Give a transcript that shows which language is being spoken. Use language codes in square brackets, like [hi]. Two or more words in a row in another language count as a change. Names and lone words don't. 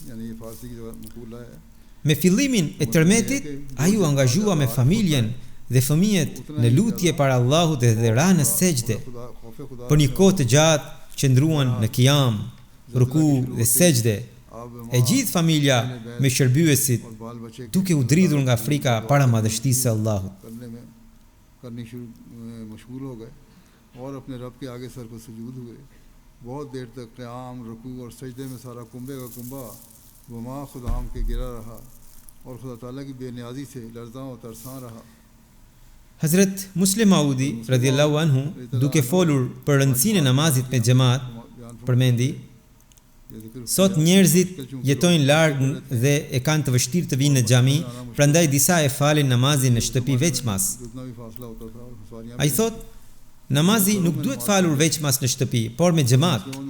[sq] Me fillimin e tërmetit, ai u angazhua me familjen dhe fëmijët në lutje para Allahut dhe ra në sejdë. Për një kohë të gjatë qëndruan në qiyam, ruku dhe sejdë. E gjithë familja me shërbyesit duke u dridhur nga frika para madhështisë së Allahut. [ur] اور اپنے رب کے آگے سر کو سجود ہوئے بہت دیر تک قیام رکوع اور سجدے میں سارا کنبے کا کنبہ وما خدام کے گرا رہا اور خدا تعالیٰ کی بے نیازی سے لرزاں اور ترساں رہا. [sq] Hazrat Muslim Maudi [ar] رضي الله عنه [sq] duke folur për rëndësinë e namazit me xhamat përmendi: sot njerëzit jetojnë larg dhe e kanë të vështirë të vinë në xhami, prandaj disa e falin namazin në shtëpi veçmas. Ai thot, namazi nuk duhet falur veçmas në shtëpi, por me xhamat.